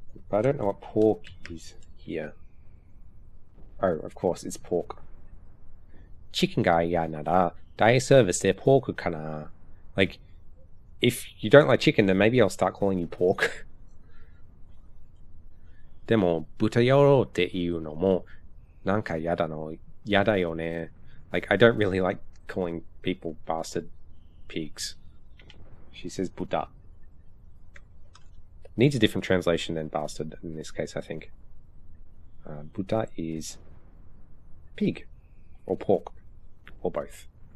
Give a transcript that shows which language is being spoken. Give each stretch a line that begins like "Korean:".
English: But I don't know what pork is here. Oh, of course, it's pork.
Japanese: Chicken ga iya nara dai service de pork kana.
English: Like, if you don't like chicken, then maybe I'll start calling you pork.
Japanese: でも豚野郎っていうのもなんかやだよね.
English: Like, I don't really like calling people bastard pigs. She says buta. Needs a different translation than bastard in this case, I think. Buta is pig or pork or both.